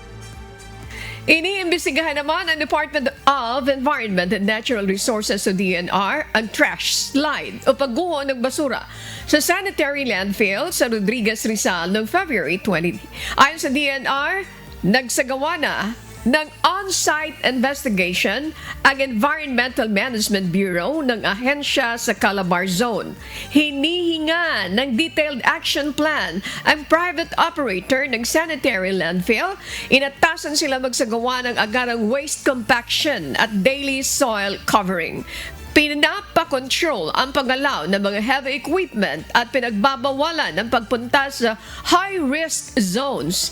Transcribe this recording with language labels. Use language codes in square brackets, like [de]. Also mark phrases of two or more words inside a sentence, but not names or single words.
[tl] Iniimbestigahan naman ng Department of Environment and Natural Resources o DNR ang [en] trash slide [tl] o pagguho ng basura sa [en] sanitary landfill [tl] sa Rodriguez, Rizal noong February 20. Ayon sa DNR, nagsagawa na ng [en] on-site investigation [tl] ang Environmental Management Bureau ng ahensya sa Calabar Zone. Hinihinga ng [en] detailed action plan [tl] ang [en] private operator [tl] ng [en] sanitary landfill. [tl] Inatasan sila magsagawa ng agarang [en] waste compaction [tl] at [en] daily soil covering. [tl] Pinapa-control ang paggalaw ng mga [en] heavy equipment [tl] at pinagbabawalan ng pagpunta sa [en] high-risk zones.